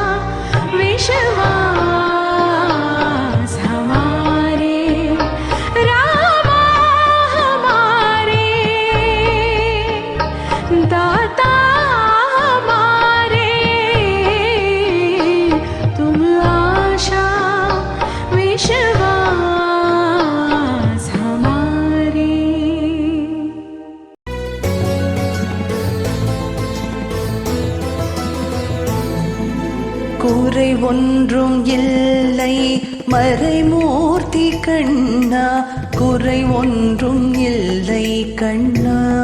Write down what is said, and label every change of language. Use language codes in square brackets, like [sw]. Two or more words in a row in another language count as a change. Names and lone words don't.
[hi] विश्वास हमारे रामा, हमारे दाता हमारे, तुम आशा विश्वास हमारे। [ta] குறை ஒன்றும் இல்லை மறைமூர்த்தி கண்ணா, குறை ஒன்றும் இல்லை கண்ணா,